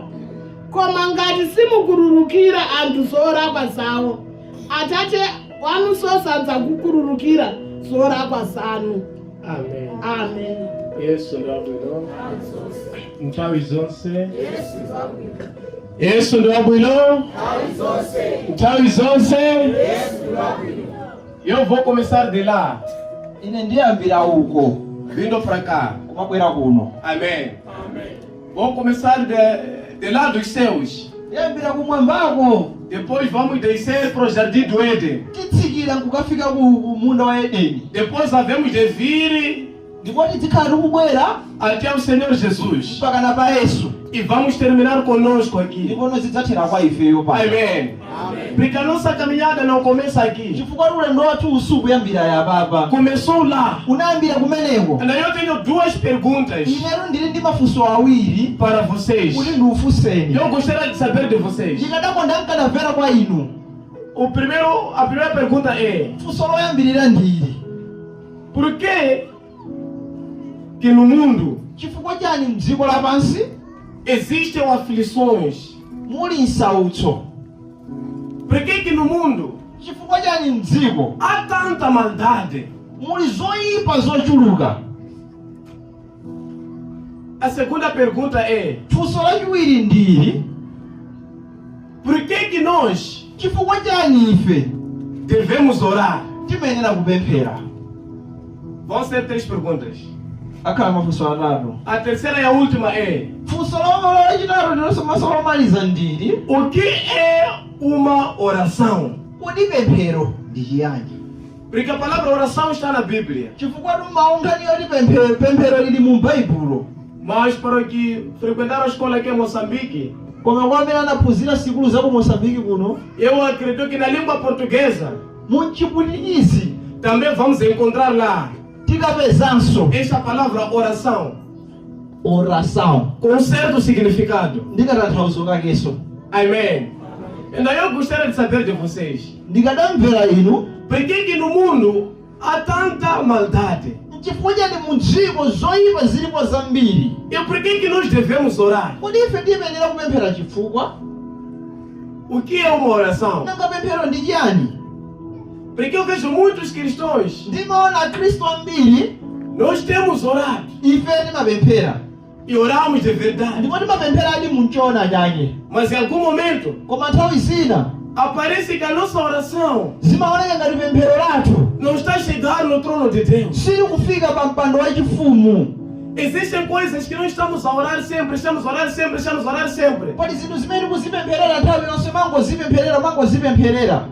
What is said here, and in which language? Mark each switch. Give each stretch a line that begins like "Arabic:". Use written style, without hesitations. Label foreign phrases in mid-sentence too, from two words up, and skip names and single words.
Nyanja: Koma ngati simukururukira anthu zolakwa zawo, Atate wanunso sadzakukururukira zolakwa zanu. Amen. Amen. Yesu ndo abwino. Nthawi zonse. Yesu ndo abwino. Nthawi zonse.
Portuguese: Eu vou começar de lá,
Nyanja: ine ndiyambira uko
Portuguese: vindo pra cá.
Nyanja: kumabwera kuno.
Portuguese: Amém. Vou começar de lá dos céus.
Nyanja: Ndiyambira kumwambako,
Portuguese: Depois vamos descer para o jardim do Éden.
Nyanja: titsikira nkukafika ku munda wa Edeni.
Portuguese: Depois havemos de vir
Nyanja: Ndipo tikhala tikubwera
Portuguese: até o Senhor Jesus.
Nyanja: mpaka na pa Yesu.
Portuguese: E vamos terminar conosco aqui.
Nyanja: Ndipo zidzathera kwa ifeyo pano.
Portuguese: Amém. Porque a nossa caminhada não começa aqui.
Nyanja: Chifukwa ulendo wathu usukuyambira ya baba.
Portuguese: Começou lá.
Nyanja: Unayambira kumeneko.
Portuguese: E eu tenho duas perguntas
Nyanja: Inero ndili ndi mafunso awiri
Portuguese: para vocês.
Nyanja: kuti ndiufunseni.
Portuguese: Eu gostaria de saber de vocês.
Nyanja: Ndikadakonda mkanamvera kwa inu.
Portuguese: A primeira pergunta é:
Nyanja: Funso loyambirira ndili.
Portuguese: por que no mundo
Nyanja: Chifukwa chani mdziko lapansi
Portuguese: existem aflições?
Nyanja: muli nsautso?
Portuguese: Por que no mundo
Nyanja: Chifukwa chani mdziko
Portuguese: há tanta maldade?
Nyanja: muli zoyipa zochuluka?
Portuguese: A segunda pergunta é:
Nyanja: Funso lachiwiri ndili.
Portuguese: por que nós
Nyanja: Chifukwa chani ife
Portuguese: devemos orar?
Nyanja: timenera kupemphera?
Portuguese: Vão ser três perguntas.
Nyanja: Akhala mafunso atatu.
Portuguese: A terceira e a última é:
Nyanja: Funso lachitatu ndilosomasa lomaliza ndili.
Portuguese: o que é uma oração?
Nyanja: Kodi pemphero ndi chiyani?
Portuguese: Porque a palavra oração está na Bíblia.
Nyanja: Chifukwa maunkhani yoti pemphero lili mu Baibulo.
Portuguese: Mas para que frequentaram a escola aqui em Moçambique,
Nyanja: Koma kwa amene anaphunzira sikulu za ku Moçambique kuno,
Portuguese: eu acredito que na língua portuguesa
Nyanja: mu Chipwitikizi
Portuguese: também vamos encontrar lá
Nyanja: tikapezanso
Portuguese: esta palavra oração
Nyanja: oração
Portuguese: com um certo significado.
Nyanja: ndikatanthauzo kakenso.
Portuguese: Amém. Então eu gostaria de saber de vocês:
Nyanja: Ndikadamvera inu,
Portuguese: por que no mundo há tanta maldade?
Nyanja: chifukwa chani mu dziko zoyipa zilipo zambiri?
Portuguese: E por que nós devemos orar?
Nyanja: Kodi ife tiyenera kupemphera chifukwa?
Portuguese: O que é uma oração?
Nyanja: Nanga pemphero ndi chiyani?
Portuguese: Porque eu vejo muitos cristãos,
Nyanja: Ndimaona akhristu ambiri
Portuguese: nós temos orado
Nyanja: ife timapemphera,
Portuguese: e oramos de verdade.
Nyanja: ndipo timapempheradi mu choona chake.
Portuguese: Mas em algum momento
Nyanja: Koma nthawi zina
Portuguese: aparece que a nossa oração
Nyanja: zimaoneka ngati pemphero lathu
Portuguese: não está a chegar no trono de Deus.
Nyanja: sili kufika pa mpando wa chifumu.
Portuguese: Existem coisas que não estamos a orar sempre, estamos a orar sempre, estamos a orar sempre.
Nyanja: Pali zinthu zimene muzipempherera nthawi yonse mangozipempherera.